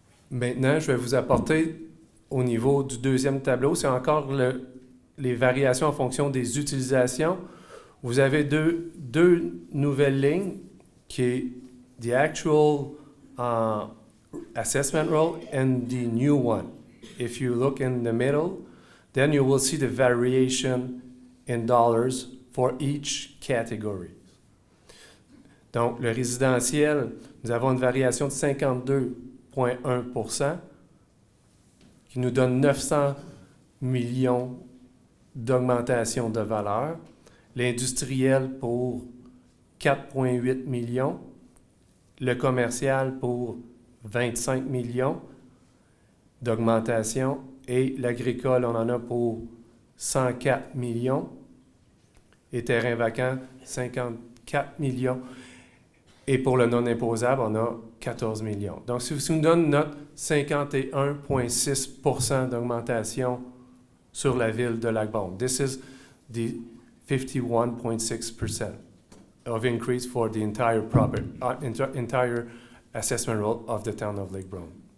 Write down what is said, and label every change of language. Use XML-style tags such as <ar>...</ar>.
<fr>Maintenant, je vais vous apporter au niveau du deuxième tableau, c'est encore les variations en fonction des utilisations. Vous avez deux nouvelles lignes qui est</fr> <en>the actual assessment roll and the new one. If you look in the middle, then you will see the variation in dollars for each category.</en> <fr>Donc, le résidentiel, nous avons une variation de 52,1 % qui nous donne 900 millions d'augmentation de valeur. L'industriel pour 4,8 millions. Le commercial pour 25 millions d'augmentation. Et l'agricole, on en a pour 104 millions. Et terrain vacant, 54 millions. Et pour le non imposable, on a 14 millions. Donc, si vous nous donne notre 51,6 % d'augmentation sur la ville de Lac-Brome.</fr> <en>This is the 51,6% of increase for the entire entire assessment roll of the town of Lake Brome.</en>